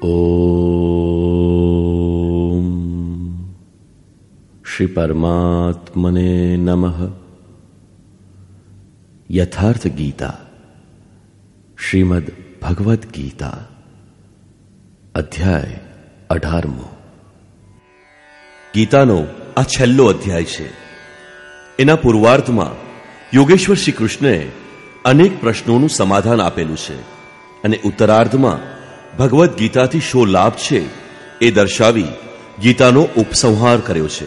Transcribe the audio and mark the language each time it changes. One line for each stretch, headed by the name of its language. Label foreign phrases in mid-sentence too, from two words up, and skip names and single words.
Sanskrit: ओम श्री परमात्मने नमः। यथार्थ गीता श्रीमद् भगवद गीता अध्याय 18.
Gujarati: ગીતાનો આ છેલ્લો અધ્યાય છે. એના પૂર્વાર્ધમાં યોગેશ્વર શ્રી કૃષ્ણએ અનેક પ્રશ્નોનું સમાધાન આપેલું છે અને ઉત્તરાર્ધમાં ભગવદ્ ગીતાથી શો લાભ છે એ દર્શાવી ગીતાનો ઉપસંહાર કર્યો છે.